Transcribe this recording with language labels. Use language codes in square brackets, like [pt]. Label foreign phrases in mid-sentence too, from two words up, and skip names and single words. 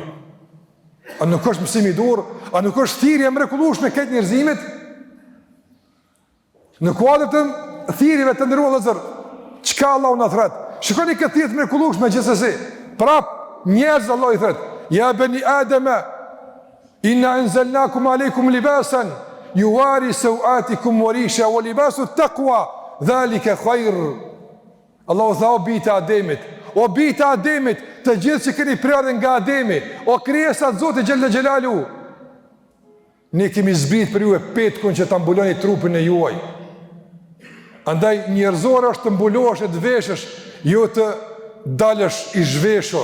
[sq] A nuk është mësim i dur? A nuk është thirrje mrekullueshme këtë njerëzimit? Në kuadër të thirrjeve të ndëruar vëllezër, çka Allahu na thret? Shikoni këtë thirrje mrekullueshme gjithsesi. Prap njerëz Allah i thret: [ar] يا بني آدم إنا أنزلناكم عليكم لباسا يواري سوآتكم وريشا ولباس التقوى ذلك خير. [sq] Allahu tha o bijtë Ademit, o bijtë Ademit, të gjithë që keni prerë nga Ademi, o krijesat Zotit [ar] جل جلاله, [sq] ne kemi zbrit për ju e petkun që ta mbuloni trupin e juaj. Andaj njerëzore është të mbulohesh e të veshësh, jo të dalësh i zhveshur.